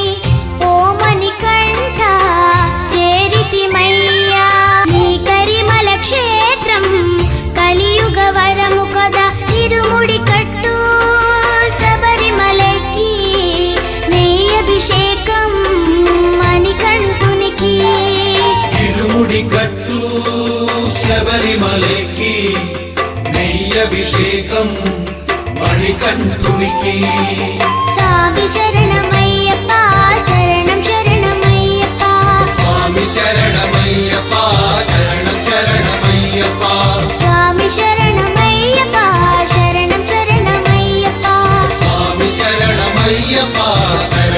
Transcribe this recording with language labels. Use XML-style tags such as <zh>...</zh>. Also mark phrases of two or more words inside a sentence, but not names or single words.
<te>ఓ మణికంఠ చేరితిమయ్యా నీ కరిమల క్షేత్రం కలియుగ వరము కదా ఇరుముడి కట్టు శబరిమలకి నెయ్యభిషేకం మణికంఠునికి</te> <ml>ഇരുമുടി കട്ടു ശബരിമലയ്ക്ക് നെയ്യഭിഷേകം മണികണ്ഠുനിക്ക്</ml> <te>స్వామి శరణమయ్యప్ప శరణం శరణమయ్యప్ప</te> <ml>സ്വാമി ശരണമയ്യപ്പ ശരണം ശരണമയ്യപ്പ</ml> <te>స్వామి శరణమయ్యప్ప శరణం శరణమయ్యప్ప</te> <ml>സ്വാമി ശരണമയ്യപ്പ</ml>